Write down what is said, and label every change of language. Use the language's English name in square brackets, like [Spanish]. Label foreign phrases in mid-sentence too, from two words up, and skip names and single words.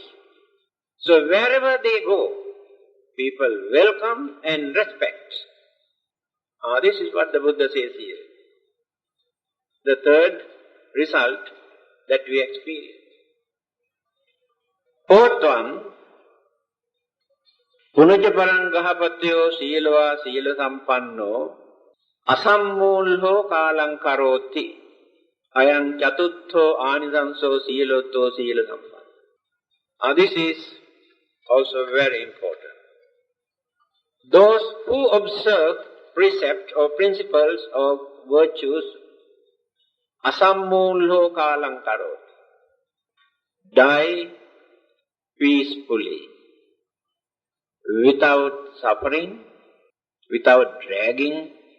[English] So wherever they go, people welcome and respect. This is what the Buddha says here. The third result that we experience. Fourth one, [Pali] Punaca parang gahapatyo Sīla Sīla sampanno asammulho kalang karoti ayang chatutho anisanso Sīlotto Sīla sampanno. [English] This is also very important. Those who observe precepts or principles of virtues, [Pali] asammulho kalang karoti, [English] die peacefully, without suffering, without dragging,